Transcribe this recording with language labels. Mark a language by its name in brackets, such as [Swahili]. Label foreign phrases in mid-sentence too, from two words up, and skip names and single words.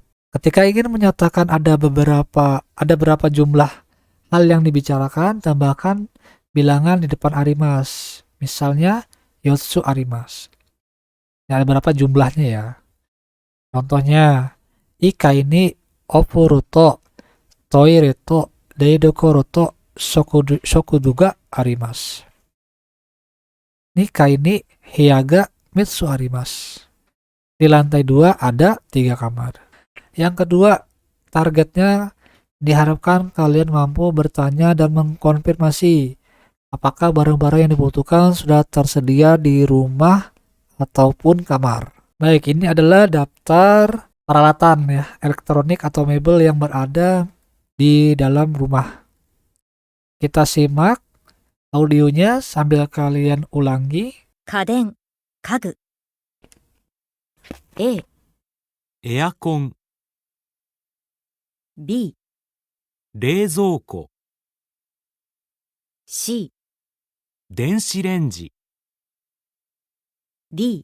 [Indonesian] Ketika ingin menyatakan ada berapa jumlah hal yang dibicarakan, tambahkan bilangan di depan arimas. Misalnya, [Japanese] 四つあります. [Indonesian] Ya, ada berapa jumlahnya ya. [Japanese] Contohnya, 一階にお風呂とトイレと台所と食堂があります. 二階に部屋が三つあります. [Indonesian] Di lantai 2 ada 3 kamar. Yang kedua, targetnya diharapkan kalian mampu bertanya dan mengkonfirmasi apakah barang-barang yang dibutuhkan sudah tersedia di rumah ataupun kamar. Baik, ini adalah daftar peralatan ya, elektronik atau mebel yang berada di dalam rumah. Kita simak audionya sambil kalian ulangi. [Japanese] 家電、家具。A、エアコン、 B、冷蔵庫、 C、電子レンジ、 D、